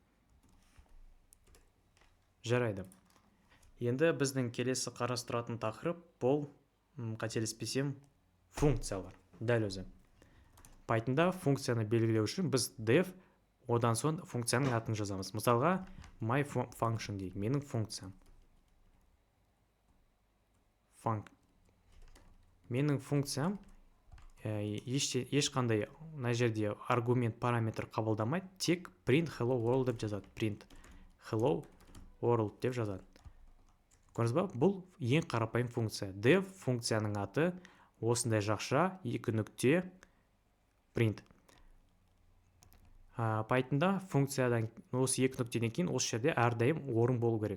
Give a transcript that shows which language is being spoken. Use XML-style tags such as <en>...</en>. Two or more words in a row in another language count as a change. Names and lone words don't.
<kk>Жарайды. Енді біздің келесі қарастыратын тақырып бұл, қателеспесем, функциялар. Дәл өзі. Pythonда функцияны белгілеу үшін біз def, одан соң функцияның атын жазамыз. Мысалға,</kk> <en>my function</en> <kk>дейік, менің функциям. Менің функциям ешқандай мына жерде аргумент параметр қабылдамайды, тек</kk> <en>print hello world</en> <kk>деп жазады.</kk> <en>Print hello world</en> <kk>деп жазады. Көрдіңіз ба? Бұл ең қарапайым функция. Def функцияның аты осындай жақша 2 нүкте print. Pythonда функциядан осы екі нүктеден кейін осы жерде әрдайым орын болу керек.</kk>